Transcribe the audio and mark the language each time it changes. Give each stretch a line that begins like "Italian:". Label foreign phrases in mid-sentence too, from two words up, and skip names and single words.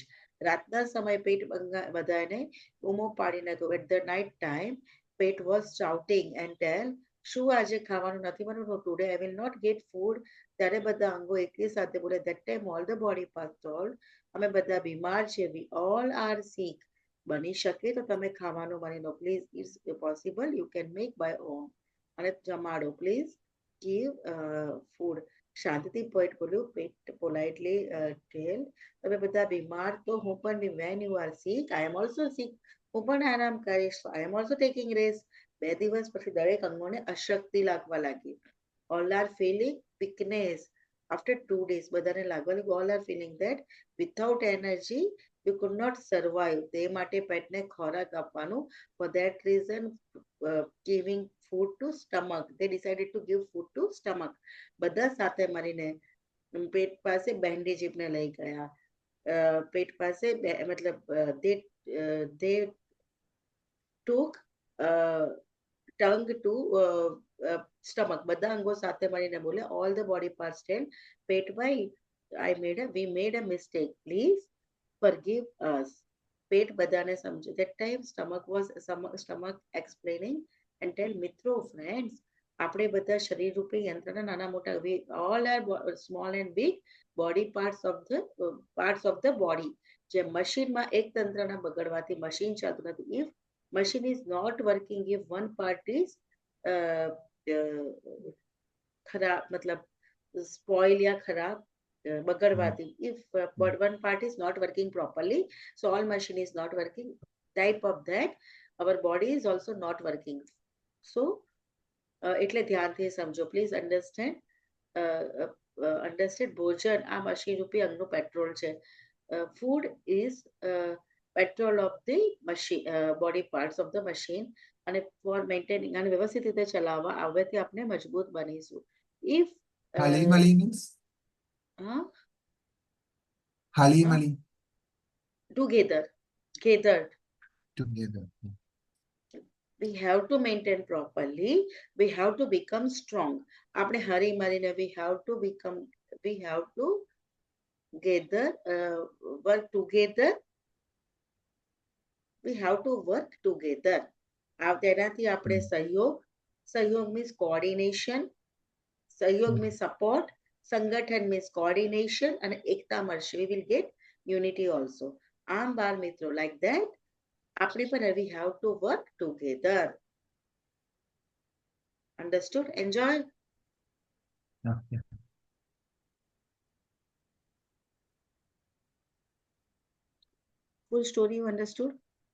Gujarati: રાતના સમય પેટ બધાને બૂમો પાડીને કહ્યું.
English: at the night time પેટ was shouting and tell,
Gujarati: શું આજે ખાવાનું નથી બનવાનું?
English: today I will not get food.
Gujarati: ત્યારે બધા અંગો એકલી સાથે બોલે.
English: that time all the body parts told,
Gujarati: અમે બધા બીમાર છે.
English: we all are sick.
Gujarati: બની શકે તો તમે ખાવાનું બની લો.
English: please, it's possible, you can make by own.
Gujarati: અને જમાડો.
English: please give food.
Gujarati: શાંતિથી પેટ બોલ્યું. પેટ
English: politely tell,
Gujarati: તમે બધા બીમાર તો હું પણ
English: when you are sick, I am also sick.
Gujarati: હું પણ આરામ કરીશ.
English: I am also taking rest.
Gujarati: 2 દિવસ પછી દરેક અંગોને અશક્તિ લાગવા લાગી.
English: all are feeling weakness. after 2 days
Gujarati: બધાને લાગવા લાગ્યું
English: all are feeling that without energy you could not survive.
Gujarati: તે માટે પેટને ખોરાક આપવાનું.
English: for that reason giving food to stomach, they decided to give food to stomach.
Gujarati: બધા સાથે મળીને પેટ પાસે બેન્ડી જીભને લઈ ગયા. પેટ પાસે મતલબ
English: they took tongue to stomach.
Gujarati: બધા અંગો સાથે મળીને બોલે.
English: all the body parts tell
Gujarati: પેટ ભાઈ,
English: we made a mistake, please forgive us.
Gujarati: પેટ બધાને સમજે.
English: that time stomach explaining and tell,
Gujarati: મિત્રો, friends, આપણે બધા શરીર રૂપી યંત્રના નાના મોટા,
English: we all are small and big body parts of the body.
Gujarati: જે મશીનમાં એક તંત્રના બગડવાથી મશીન ચાલતું નથી.
English: if machine is not working, if one part is
Gujarati: ખરાબ, મતલબ
English: spoil
Hindi: या खराब,
Gujarati: બગડવાથી.
English: If but one part is not working properly, so all machine is not working. Type of that, our body is also not working.
Gujarati: So એટલે ધ્યાનથી સમજો.
English: Please understand. Understand.
Gujarati: ભોજન આ મશીન રૂપી અંગનું પેટ્રોલ છે.
English: Food is petrol of the machine, body parts of the machine.
Gujarati: અને
English: for maintaining
Gujarati: અને વ્યવસ્થિત રીતે ચલાવવા આવવાથી આપણે મજબૂત બનીશું.
English: If
Gujarati: હળી મળી means huh? Hali Huh? Mali
English: Together, gathered. together. We have to maintain properly. We have to become strong.
Gujarati: આપણે હરી મરીને
English: we have to gather, work together. We have to work together.
Gujarati: તેનાથી આપણે સહયોગ
English: means coordination. સહયોગ means support. સંગઠન means coordination and
Gujarati: એકતા મળશે.
English: We will get unity also.
Gujarati: આમ બાળ મિત્રો,
English: like that
Gujarati: આપણે પણ
English: we have to work together. Understood? Enjoy. Okay. Full story you understood?